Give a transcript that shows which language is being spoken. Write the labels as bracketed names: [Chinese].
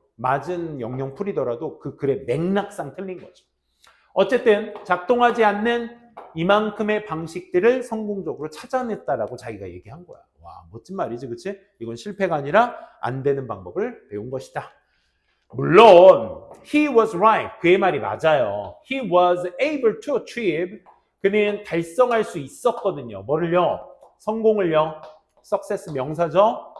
[Korean] 맞은 영영풀이더라도 그 글의 맥락상 틀린 거죠. 어쨌든 작동하지 않는 이만큼의 방식들을 성공적으로 찾아냈다라고 자기가 얘기한 거야. 와, 멋진 말이지, 그치? 이건 실패가 아니라 안 되는 방법을 배운 것이다. 물론 [English] he was right. [Korean] 그의 말이 맞아요. [English] He was able to achieve. [Korean] 그는 달성할 수 있었거든요. 뭐를요? 성공을요. success 명사죠.